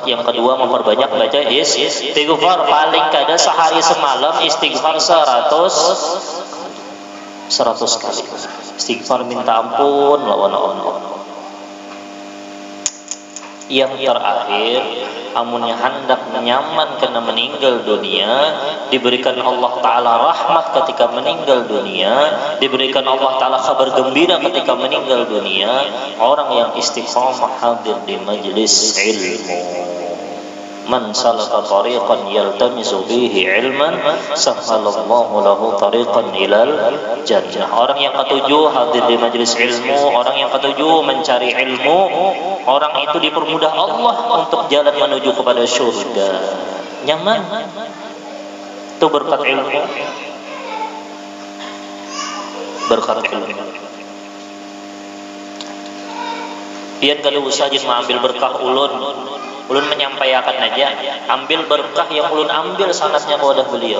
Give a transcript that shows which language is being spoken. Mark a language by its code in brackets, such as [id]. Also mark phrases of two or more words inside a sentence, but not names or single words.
[id] Yang kedua memperbanyak baca istighfar, paling kada sehari semalam istighfar 100. 100 kali. Istighfar minta ampun lawan Allah. Yang terakhir, amunnya hendak nyaman karena meninggal dunia, diberikan Allah Ta'ala rahmat ketika meninggal dunia, diberikan Allah Ta'ala kabar gembira ketika meninggal dunia, orang yang istiqamah hadir di majlis ilmu. [ar] من سلك طريقا يلتمس فيه علما سهل الله له طريقا إلى الجنة. [id] Orang yang ketujuh hadir di majelis ilmu, orang yang ketujuh mencari ilmu, orang itu dipermudah Allah untuk jalan menuju kepada surga. Nyaman. Itu berkat ilmu. Berkat ilmu. Pian kalau usaha mengambil berkah ulun menyampaikan aja, ambil berkah yang ulun ambil sanatnya kepada beliau.